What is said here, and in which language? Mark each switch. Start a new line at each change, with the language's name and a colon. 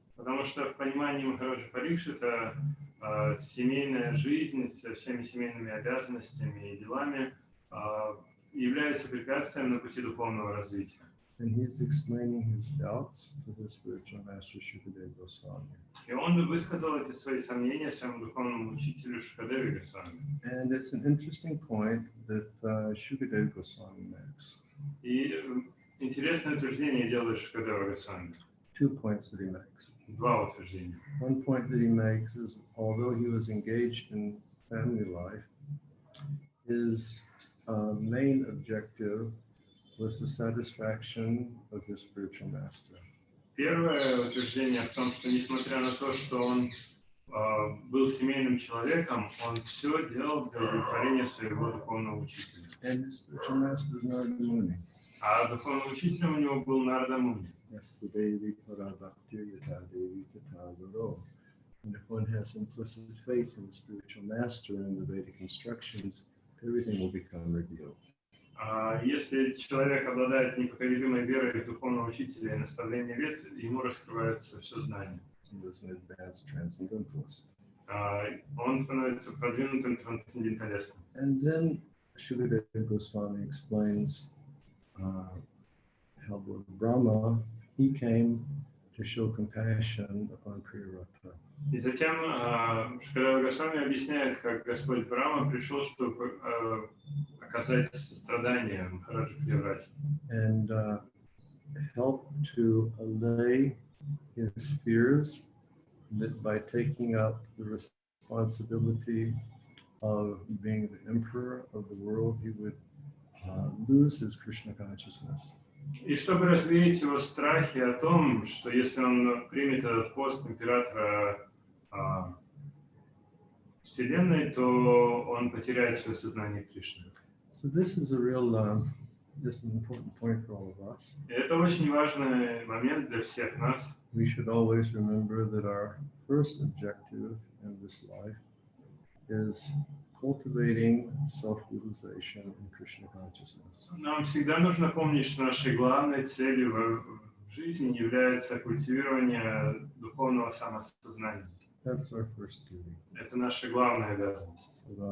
Russian: Потому что в понимании Махараджа Парикшита семейная жизнь со всеми семейными обязанностями и делами является препятствием на пути духовного развития.
English: And he's explaining his doubts to his spiritual master Shukadeva Goswami.
Russian: И он высказал эти свои сомнения своему духовному учителю Шукадеве Госвами.
English: And it's an interesting point that Shukadeva Goswami makes.
Russian: И интересное утверждение делает Шукадева Госвами.
English: 2 points that he makes.
Russian: Два утверждения.
English: One point that he makes is, although he was engaged in family life, his main objective was the satisfaction of his spiritual master.
Russian: Первое утверждение в том, что несмотря на то, что он был семейным человеком, он все делал для удовлетворения своего духовного учителя.
English: And his spiritual master was Narada Muni.
Russian: А духовным учителем у него был Нарада Муни.
Sanskrit: Yasadevi Parabhaktir Yatadevi Tatagaro.
English: And if one has implicit faith in the spiritual master and the Vedic instructions, everything will become revealed.
Russian: Если человек обладает непоколебимой верой в духовного учителя и наставления вед, ему раскрывается все знание.
English: He was an advanced transcendentalist.
Russian: Он становится продвинутым трансценденталистом.
English: And then Shukadeva Goswami explains how Brahma, he came to show compassion upon Priyavrata.
Russian: И затем Шукадева Госвами объясняет, как Господь Брахма пришел, чтобы оказать сострадание Махараджу Прияврате.
English: And help to allay his fears that by taking up the responsibility of being the emperor of the world, he would lose his Krishna consciousness.
Russian: И чтобы развеять его страхи о том, что если он примет этот пост императора Вселенной, то он потеряет свое сознание Кришны.
English: So this is a real, this is an important point for all of us.
Russian: И это очень важный момент для всех нас.
English: We should always remember that our first objective in this life is cultivating self-realization in Krishna consciousness.
Russian: Нам всегда нужно помнить, что нашей главной целью в жизни является культивирование духовного самосознания.
English: That's our first duty.
Russian: Это наша главная обязанность.